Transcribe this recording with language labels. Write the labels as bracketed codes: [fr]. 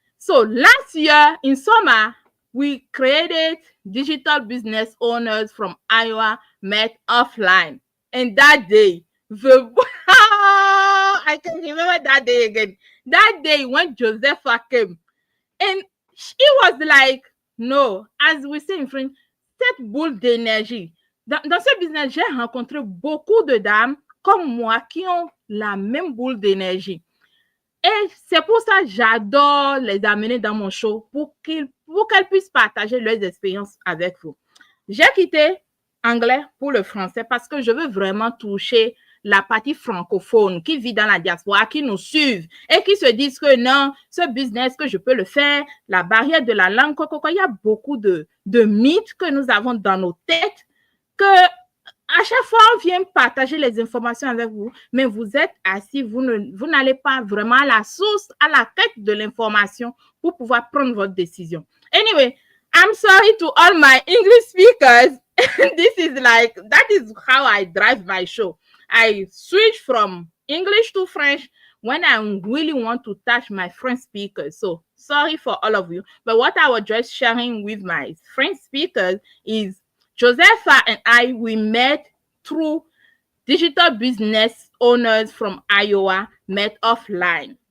[en] So last year in summer, we created digital business owners from Iowa met offline. And that day, the I can remember that day again. That day when Josepha came, and he was like, no, as we say in French, [fr] cette boule d'énergie. Dans ce business, j'ai rencontré beaucoup de dames comme moi qui ont la même boule d'énergie. Et c'est pour ça que j'adore les amener dans mon show pour qu'elles puissent partager leurs expériences avec vous. J'ai quitté anglais pour le français parce que je veux vraiment toucher la partie francophone qui vit dans la diaspora, qui nous suivent et qui se disent que non, ce business que je peux le faire, la barrière de la langue, il y a beaucoup de mythes que nous avons dans nos têtes que à chaque fois, on vient partager les informations avec vous, mais vous êtes assis, vous n'allez pas vraiment à la source, à la quête de l'information pour pouvoir prendre votre décision. [en] Anyway, I'm sorry to all my English speakers. That is how I drive my show. I switch from English to French when I really want to touch my friend speakers. So sorry for all of you. But what I was just sharing with my friend speakers is Josepha and I, we met through digital business owners from Iowa, met offline.